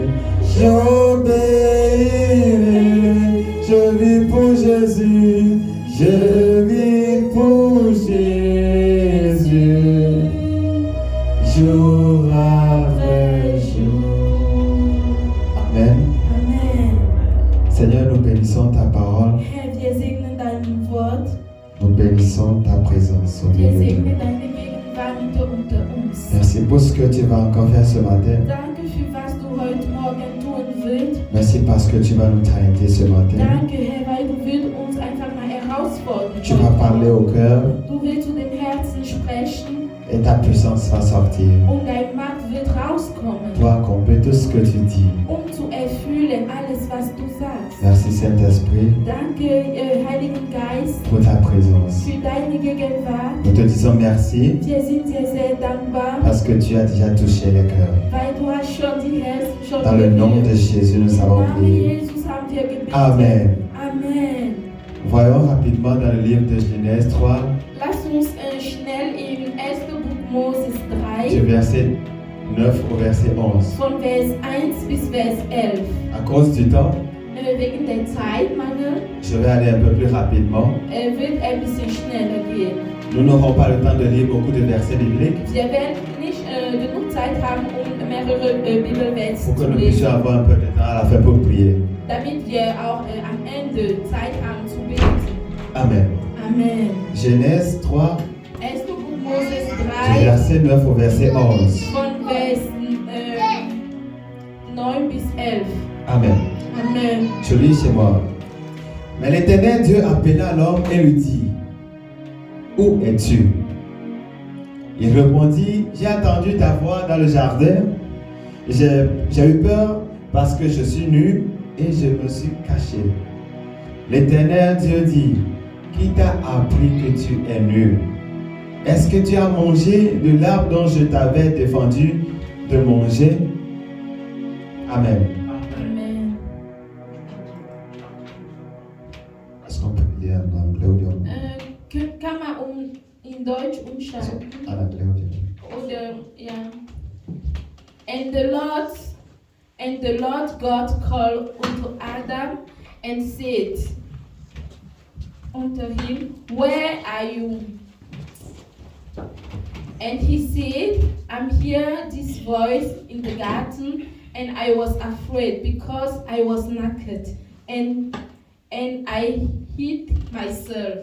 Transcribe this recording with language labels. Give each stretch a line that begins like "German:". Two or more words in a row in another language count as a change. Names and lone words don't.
French: J'obéirai, je vis pour Jésus, je vis pour Jésus, jour après jour. Amen.
German: Amen.
French: Seigneur, nous bénissons ta parole,
German: Herr, wir segnen dein Wort.
French: nous bénissons ta présence au
German: Wir
French: milieu de
German: segnen
French: nous.
German: deine Gegenwart unter uns.
French: Merci pour ce que tu vas encore faire ce matin.
German: Danke für was du heute Morgen tun willst.
French: Merci parce que tu vas nous traiter ce matin.
German: Danke, Herr, weil du willst uns einfach mal herausfordern.
French: Tu vas parler au cœur
German: Du willst zu den Herzen sprechen
French: et ta puissance va sortir
German: und dein Macht wird rauskommen,
French: pour accomplir tout ce que tu dis.
German: zu erfüllen alles, was du sagst.
French: Merci Saint-Esprit
German: Danke, Heiligen Geist,
French: pour ta présence.
German: für deine Gegenwart.
French: Nous te disons merci
German: Wir sind dir sehr dankbar,
French: parce que tu as déjà touché les cœurs.
German: weil du hast schon die Herzen schon
French: Dans le nom de Jésus, nous
German: Im
French: avons
German: Namen
French: prié.
German: Jesus haben wir gebetet.
French: Amen.
German: Amen.
French: Voyons rapidement dans le livre de Genèse 3,
German: Lass uns schnell im 1. Buch Moses
French: du
German: 3
French: verset 9 au verset 11.
German: von Vers 1 bis Vers 11.
French: À cause du temps,
German: Wegen der Zeitmangel
French: je vais aller un peu plus rapidement.
German: wird ein bisschen schneller gehen.
French: Nous n'aurons pas le temps de lire beaucoup de versets bibliques
German: Wir werden nicht genug Zeit haben, um mehrere Bibelverse
French: pour que
German: zu
French: nous puissions
German: lesen,
French: avoir un peu de temps à la fin pour prier.
German: damit wir auch am Ende Zeit haben zu beten.
French: Amen.
German: Amen.
French: Genèse 3,
German: 1. Buch Moses
French: du
German: 3
French: verset 9 au verset 11.
German: von Vers 9 bis 11.
French: Amen.
German: Amen.
French: Je lis chez moi. Mais l'Éternel Dieu appela l'homme et lui dit, où es-tu? Il répondit, j'ai entendu ta voix dans le jardin. J'ai eu peur parce que je suis nu et je me suis caché. L'Éternel Dieu dit, qui t'a appris que tu es nu? Est-ce que tu as mangé de l'arbre dont je t'avais défendu de manger? Amen. Amen. Est-ce qu'on peut lire en anglais ou bien
German: Kann man in Deutsch umschalten?
French: en anglais ou bien?
German: Oder, ja.
English: And the Lord God called unto Adam and said unto him, where are you? And he said, I'm hear this voice in the garden, and I was afraid because I was naked, and I hid myself.